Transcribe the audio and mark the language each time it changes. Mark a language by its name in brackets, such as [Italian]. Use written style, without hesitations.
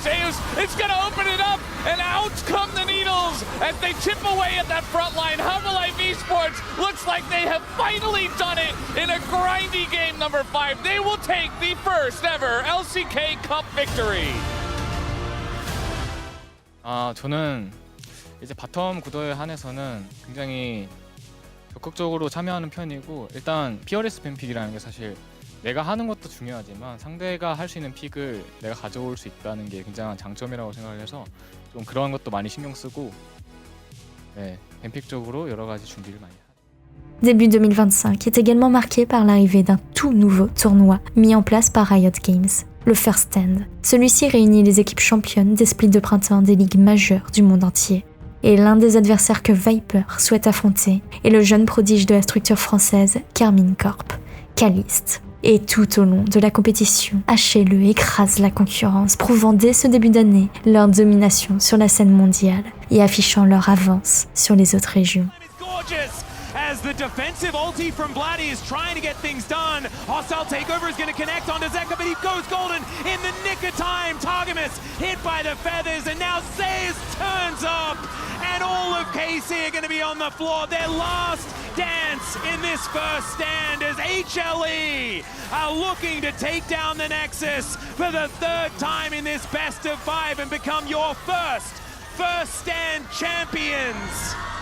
[English] Zeus is gonna open it up, and out come the needles as they chip away at that front line. Herbalife Esports looks like they have finally done it in a grindy game number 5. They will take the first ever LCK Cup victory. [Korean] 저는 이제 바텀 구도에 한해서는 굉장히 적극적으로 참여하는 편이고, 일단 피어리스 뱀픽이라는 게 사실 내가 하는 것도 중요하지만 상대가 할 수 있는 픽을 내가 가져올 수 있다는 게 굉장한 장점이라고 생각을 해서 좀 그런 것도 많이 신경 쓰고, 네, 뱀픽적으로 여러 가지 준비를 많이 해요. [French] Début 2025 est également marqué par l'arrivée d'un tout nouveau tournoi mis en place par Riot Games, le First Stand. Celui-ci réunit les équipes championnes des splits de printemps des ligues majeures du monde entier. Et l'un des adversaires que Viper souhaite affronter est le jeune prodige de la structure française Carmine Corp, Caliste. Et tout au long de la compétition, HLE écrase la concurrence, prouvant dès ce début d'année leur domination sur la scène mondiale et affichant leur avance sur les autres régions. [English] As the defensive ulti from Vladdy is trying to get things done. Hostile takeover is going to connect onto Zeka, but he goes golden in the nick of time. Targamas hit by the feathers, and now Sayers turns up. And all of KC are going to be on the floor. Their last dance in this first stand as HLE are looking to take down the Nexus for the 3rd time in this best of 5 and become your first stand champions.